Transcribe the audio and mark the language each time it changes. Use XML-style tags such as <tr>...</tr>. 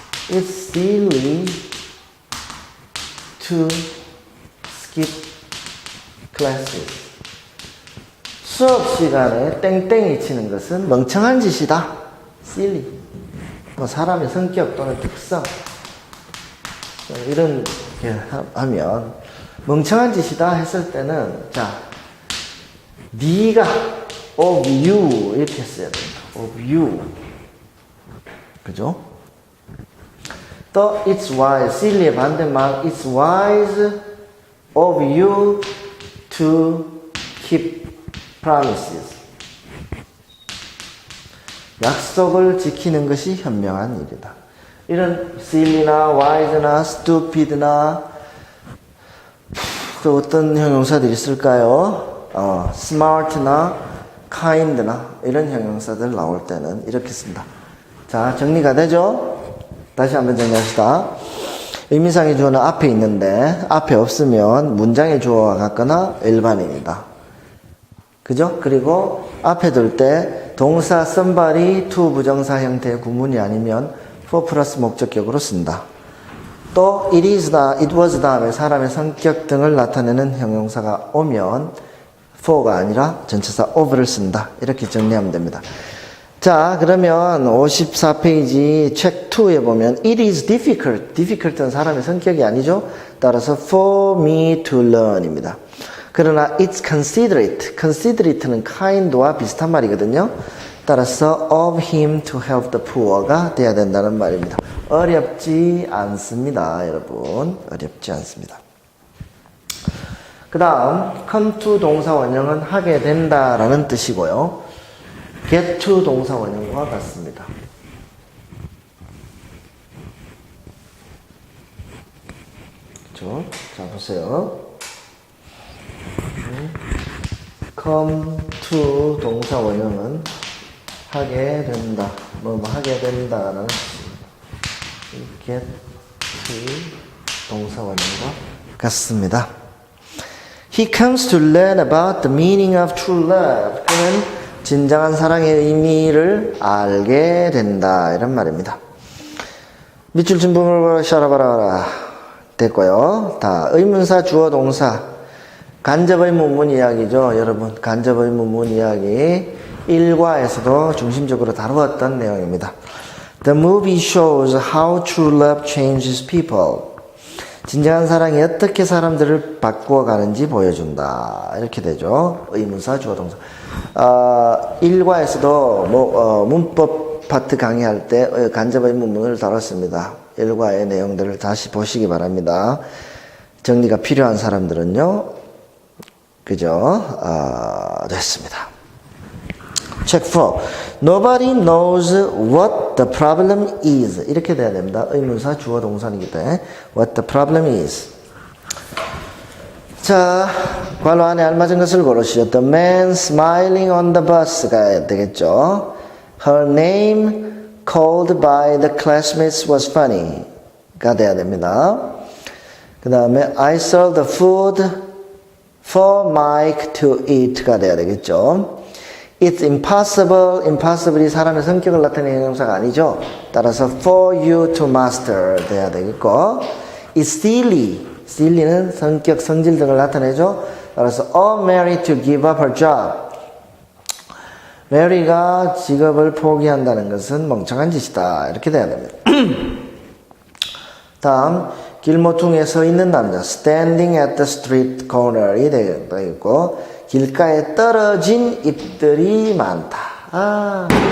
<en>It's silly to skip classes.</en> <ko>수업 시간에 땡땡이 치는 것은 멍청한 짓이다.</ko> <en>silly.</en> <ko>사람의 성격 또는 특성 이런 게 하면 멍청한 짓이다 했을 때는 자, 네가</ko> <en>of you</en> <ko>이렇게 써야 됩니다.</ko> <en>of you.</en> <ko>그죠? 또</ko> <en>it's wise. silly의</en> <ko>반대말</ko> <en>it's wise of you to keep promises.</en> <ko>약속을 지키는 것이 현명한 일이다. 이런 silly나 wise나 stupid나 또 어떤 형용사들이 있을까요? smart나 kind나 이런 형용사들 나올 때는 이렇게 씁니다. 자, 정리가 되죠? 다시 한번 정리합시다. 의미상의 주어는 앞에 있는데 앞에 없으면 문장의 주어와 같거나 일반인이다. 그죠? 그리고 앞에 둘 때 동사 somebody to 부정사 형태의 구문이 아니면 for 플러스 목적격으로 쓴다. 또 it is나 it was 다음에 사람의 성격 등을 나타내는 형용사가 오면 for가 아니라 전치사 of를 쓴다. 이렇게 정리하면 됩니다. 자, 그러면 54페이지 책 2에 보면</ko> <en>it is difficult.</en> <ko>difficult는 사람의 성격이 아니죠. 따라서</ko> <en>for me to learn</en> <ko>입니다. 그러나</ko> <en>it's considerate.</en> <ko>considerate는 kind와 비슷한 말이거든요. 따라서</ko> <en>of him to help the poor가</en> <ko>돼야 된다는 말입니다. 어렵지 않습니다, 여러분. 어렵지 않습니다. 그 다음 come to 동사 원형은 하게 된다라는 뜻이고요. get to 동사 원형과 같습니다. 그렇죠? 자, 보세요. come to 동사 원형은 하게 된다. 하게 된다라는 get to 동사 원형과 같습니다.</ko> <en>He comes to learn about the meaning of true love.</en> <ko>그는 진정한 사랑의 의미를 알게 된다. 이런 말입니다. 밑줄 진부를 샤라바라라 됐고요. 다 의문사 주어 동사 간접의문문 이야기죠. 여러분 간접의문문 이야기 1과에서도 중심적으로 다루었던 내용입니다.</ko> <en>The movie shows how true love changes people.</en> <ko>진정한 사랑이 어떻게 사람들을 바꾸어가는지 보여준다. 이렇게 되죠. 의문사, 주어, 동사. 일과에서도 문법 파트 강의할 때 간접 의문문을 다뤘습니다. 일과의 내용들을 다시 보시기 바랍니다. 정리가 필요한 사람들은요. 그죠? 됐습니다. Check 4.</ko> <en>Nobody knows what the problem is.</en> <ko>이렇게 돼야 됩니다. 의문사, 주어, 동사이기 때문에</ko> <en>what the problem is.</en> <ko>자, 괄호 안에 알맞은 것을 고르시죠.</ko> <en>The man smiling on the bus가</en> <ko>되겠죠.</ko> <en>Her name called by the classmates was funny가</en> <ko>돼야 됩니다. 그 다음에</ko> <en>I served the food for Mike to eat가</en> <ko>돼야 되겠죠.</ko> <en>It's impossible.</en> <ko>impossible이 사람의 성격을 나타내는 형용사가 아니죠. 따라서</ko> <en>for you to master</en> <ko>돼야 되겠고,</ko> <en>it's silly.</en> <ko>silly는 성격, 성질 등을 나타내죠. 따라서</ko> <en>or Mary to give up her job.</en> <ko>메리가 직업을 포기한다는 것은 멍청한 짓이다. 이렇게 돼야 됩니다. 다음, 길모퉁이에 서 있는 남자.</ko> <en>standing at the street corner</en> <ko>이 되겠고, 길가에 떨어진 잎들이 많다.</ko>